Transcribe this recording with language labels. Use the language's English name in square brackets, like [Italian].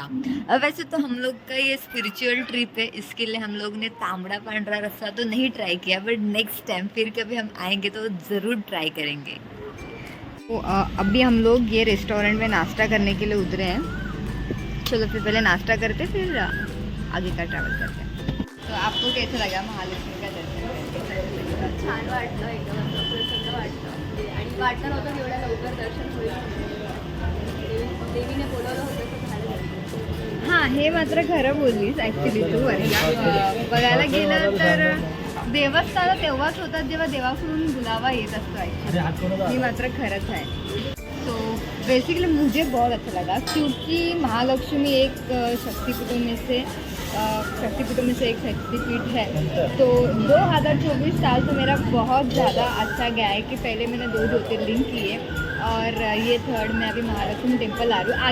[Hindi] अब वैसे तो हम लोग का ये स्पिरिचुअल ट्रिप है, इसके लिए हम लोग ने तांबड़ा पांडरा रस्सा तो नहीं ट्राई किया, बट नेक्स्ट टाइम फिर कभी हम आएंगे तो ज़रूर ट्राई करेंगे। तो अभी हम लोग ये रेस्टोरेंट में नाश्ता करने के लिए उतरे हैं। चलो फिर पहले नाश्ता करते, फिर आगे का ट्रैवल करते हैं। तो आपको कैसा लगा महालक्ष्मी का दर्शन? [Marathi] छान वाटलं, एकदम प्रसन्न वाटलं आणि वाटलं नव्हतं एवढ्या लवकर दर्शन होईल. देवीने बोलवलं होतं तर झालं. हां, हे मात्र खरं बोललीस ॲक्च्युली तू. बघायला गेलं तर देवस्थान तेव्हाच होतात जेव्हा देवाकडून बुलावा येत असतो अरे [English] actually. हाथ कोणाला [Hindi] ये [Marathi] मात्र खरंच [Hindi] है। तो बेसिकली मुझे बहुत अच्छा लगा क्योंकि महालक्ष्मी एक शक्तिपीठों में से एक शक्तिपीठ है। तो 2024 साल तो मेरा बहुत ज़्यादा अच्छा गया है कि पहले मैंने 2 ज्योतिर्लिंग किए और ये थर्ड में अभी महालक्ष्मी टेम्पल आ रही हूँ।